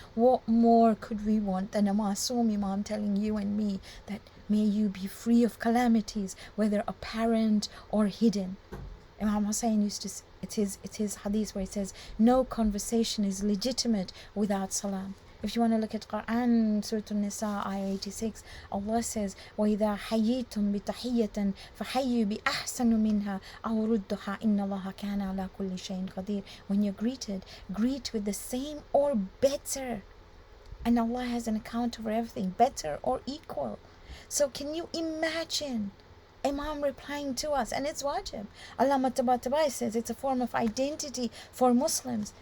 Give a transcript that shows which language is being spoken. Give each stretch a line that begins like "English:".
English: What more could we want than a Masoom Imam telling you and me that may you be free of calamities, whether apparent or hidden. Imam Hussein used to, it's his hadith where it says, no conversation is legitimate without salam. If you want to look at Quran, Surah An-Nisa, ayah 86, Allah says,
Arabic: وَإِذَا حَيِّيتُم بِتَحِيَّةٍ فَحَيِّوا بِأَحْسَنُ مِنْهَا أَوْ رُدُّهَا إِنَّ اللَّهَ كَانَ عَلَى كُلِّ شَيْءٍ قَدِيرٌ.
English: When you're greeted, greet with the same or better. And Allah has an account over everything, better or equal. So can you imagine Imam replying to us, and it's wajib. Allama Tabatabai says it's a form of identity for Muslims.